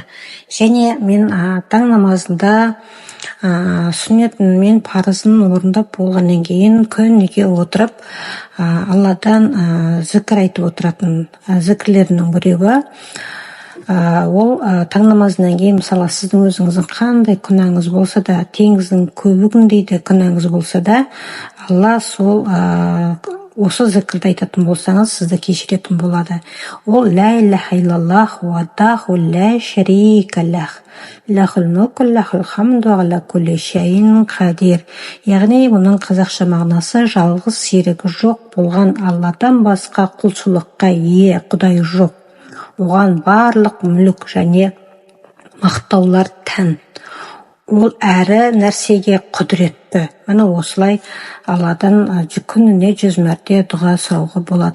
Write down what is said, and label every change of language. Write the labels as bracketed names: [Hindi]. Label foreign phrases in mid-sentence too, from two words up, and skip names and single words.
[Kazakh] Және мен таң намазында сүннетін мен парызын орындап болғаннан кейін күніге отырып Алладан зікір айтып отыратын зікірлерінің біреуі ол таң намазынан кейін, мысалы, сіздің өзіңіздің қандай күнәңіз болса да, теңіздің көбігіндей де күнәңіз болса да, Алла сол осы зікірді айтатын болсаңыз, сізді кешіретін болады. [Arabic] Ол لا إله إلا الله وحده لا شريك له، له الملك له الحمد على كل شيء قدير. [Kazakh] Яғни бұның қазақша мағынасы жалғыз серігі жоқ болған Алладан басқа құлшылыққа ие Құдай жоқ. Оған барлық мүлік және мақтаулар тән. Ол әрі нәрсеге құдіретті. Міне осылай Алладан күніне 100 мәрте дұға сұрауға болады.